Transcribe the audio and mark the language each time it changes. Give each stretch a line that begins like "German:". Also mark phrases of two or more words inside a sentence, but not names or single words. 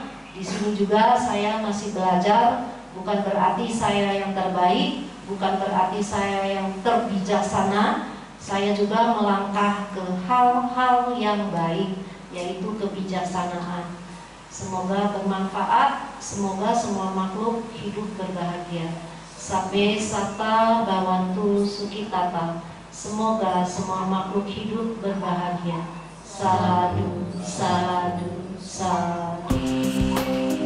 Indonesian: Di sini juga saya masih belajar, bukan berarti saya yang terbaik, bukan berarti saya yang terbijaksana. Saya juga melangkah ke hal-hal yang baik, yaitu kebijaksanaan. Semoga bermanfaat, semoga semua makhluk hidup berbahagia.
Pali: Sabbe satta bhavantu sukhitata.
Indonesian: Semoga semua makhluk hidup berbahagia.
Pali: Sadhu, sadhu, sadhu.